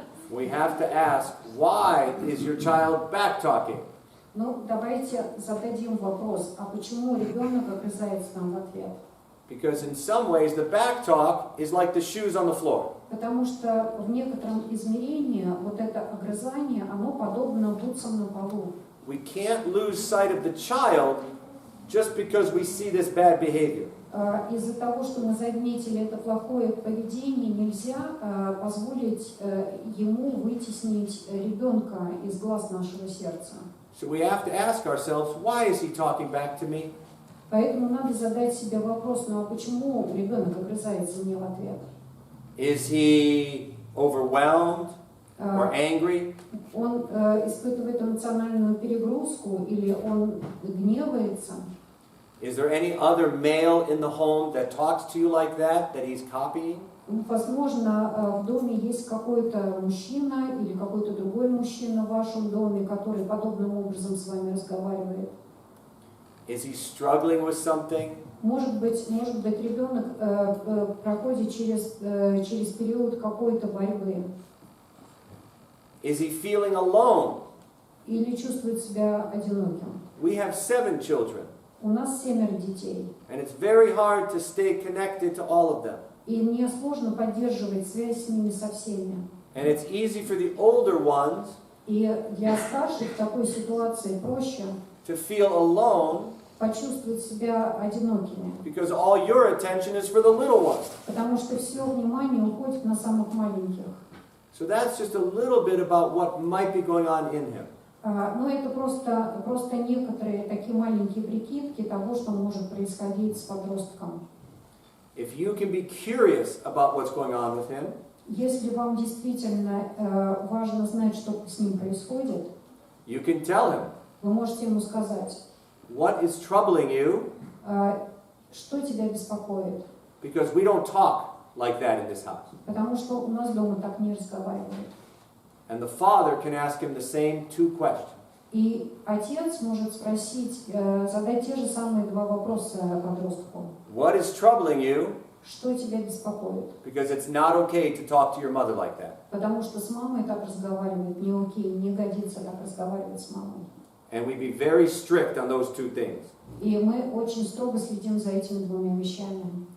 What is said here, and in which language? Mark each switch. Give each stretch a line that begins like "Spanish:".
English: we have to ask, why is your child back-talking?
Russian: Ну, давайте зададим вопрос, а почему ребенок огрызается нам в ответ?
English: Because in some ways, the back-talk is like the shoes on the floor.
Russian: Потому что в некотором измерении вот это огрызание, оно подобно бутсам на полу.
English: We can't lose sight of the child just because we see this bad behavior.
Russian: Из-за того, что мы заметили это плохое поведение, нельзя позволить ему вытеснить ребенка из глаз нашего сердца.
English: So we have to ask ourselves, why is he talking back to me?
Russian: Поэтому надо задать себе вопрос, ну а почему ребенок огрызается мне в ответ?
English: Is he overwhelmed or angry?
Russian: Он испытывает эмоциональную перегрузку или он гневается?
English: Is there any other male in the home that talks to you like that he's copying?
Russian: Возможно, в доме есть какой-то мужчина или какой-то другой мужчина в вашем доме, который подобным образом с вами разговаривает.
English: Is he struggling with something?
Russian: Может быть, ребенок проходит через период какой-то борьбы.
English: Is he feeling alone?
Russian: Или чувствует себя одиноким.
English: We have 7 children.
Russian: У нас 7 детей.
English: And it's very hard to stay connected to all of them.
Russian: И мне сложно поддерживать связь с ними со всеми.
English: And it's easy for the older ones
Russian: И для старших в такой ситуации проще
English: to feel alone
Russian: почувствовать себя одинокими.
English: because all your attention is for the little ones.
Russian: Потому что все внимание уходит на самых маленьких.
English: So that's just a little bit about what might be going on in him.
Russian: Но это просто некоторые такие маленькие прикидки того, что может происходить с подростком.
English: If you can be curious about what's going on with him,
Russian: Если вам действительно важно знать, что с ним происходит,
English: you can tell him,
Russian: вы можете ему сказать,
English: what is troubling you?
Russian: что тебя беспокоит.
English: Because we don't talk like that in this house.
Russian: Потому что у нас дома так не разговаривают.
English: And the father can ask him the same 2 questions.
Russian: И отец может задать те же самые 2 вопроса подростку.
English: What is troubling you?
Russian: Что тебя беспокоит?
English: Because it's not okay to talk to your mother like that.
Russian: Потому что с мамой так разговаривать не окей, не годится так разговаривать с мамой.
English: And we be very strict on those 2 things.
Russian: И мы очень строго следим за этими 2 вещами.